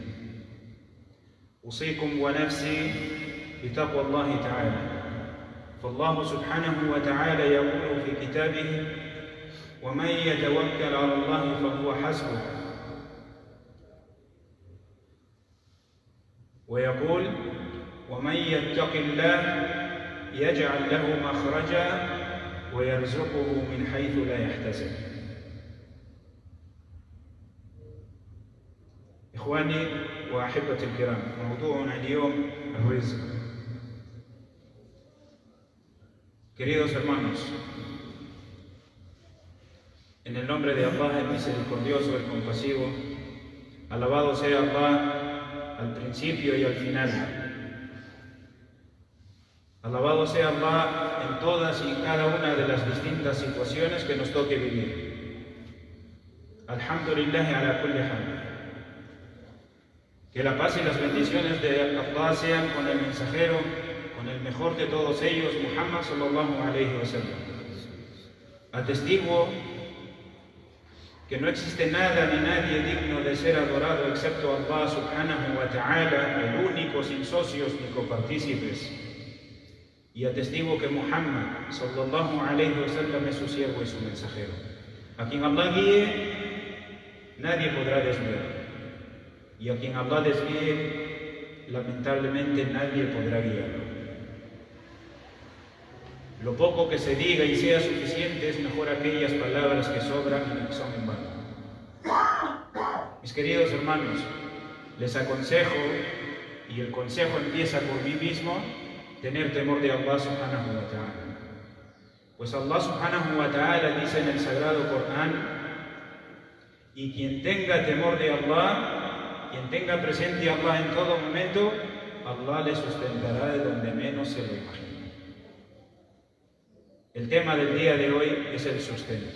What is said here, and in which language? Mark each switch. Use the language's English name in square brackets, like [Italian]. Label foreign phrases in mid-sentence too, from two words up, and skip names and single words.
[Arabic] أوصيكم ونفسي بتقوى الله تعالى، فالله سبحانه وتعالى يقول في كتابه: ومن يتوكل على الله فهو حسبه، ويقول: ومن يتق الله يجعل له مخرجا ويرزقه من حيث لا يحتسب. إخواني وأحبتي الكرام، موضوعنا اليوم الرزق. [Spanish] Queridos hermanos, en el nombre de Allah, el misericordioso, el compasivo, alabado sea Allah al principio y al final. Alabado sea Allah en todas y cada una de las distintas situaciones que nos toque vivir. [Arabic] الحمد لله على كل حال. [Spanish] Que la paz y las bendiciones de Allah sean con el mensajero, con el mejor de todos ellos, [Arabic] Muhammad صلى الله عليه وسلم. [Spanish] Atestiguo que no existe nada ni nadie digno de ser adorado excepto Allah [Arabic] سبحانه وتعالى, [Spanish] el único, sin socios ni copartícipes. Y atestigo que Muhammad [Arabic] صلى الله عليه وسلم [Spanish] es su siervo y su mensajero. A quien Allah guíe, nadie podrá desviar. Y a quien Allah desvíe, lamentablemente nadie podrá guiarlo. Lo poco que se diga y sea suficiente es mejor aquellas palabras que sobran y que son en vano. Mis queridos hermanos, les aconsejo, y el consejo empieza por mí mismo, tener temor de Allah [Arabic] سبحانه وتعالى. [Spanish] Pues Allah [Arabic] سبحانه وتعالى [Spanish] dice en el sagrado Corán: y quien tenga temor de Allah, quien tenga presente a Allah en todo momento, Allah le sustentará de donde menos se lo imagina. El tema del día de hoy es el sustento.